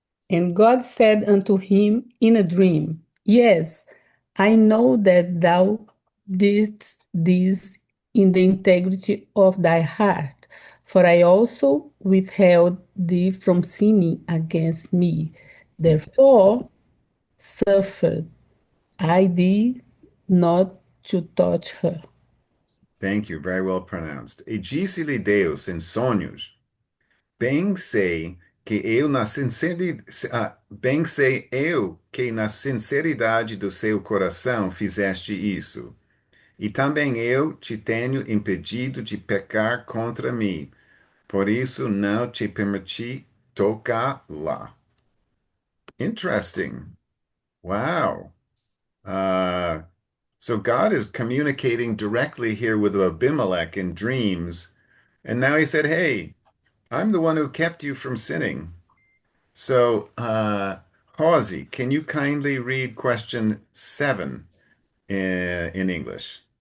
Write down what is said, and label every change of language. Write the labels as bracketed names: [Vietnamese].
[English] And God said unto him in a dream, Yes, I know that thou didst this in the integrity of thy heart, for I also withheld thee from sinning against me. Therefore suffered I thee not to touch her. Thank you, very well pronounced. [Portuguese] E disse-lhe Deus em sonhos: Bem sei que eu na sinceridade, bem sei eu que na sinceridade do seu coração fizeste isso. E também eu te tenho impedido de pecar contra mim. Por isso não te permiti tocar lá. [English] Interesting. Wow. Uh, so God is communicating directly here with Abimelech in dreams. And now he said, Hey, I'm the one who kept you from sinning. So, Hawsey, can you kindly read question 7 in English?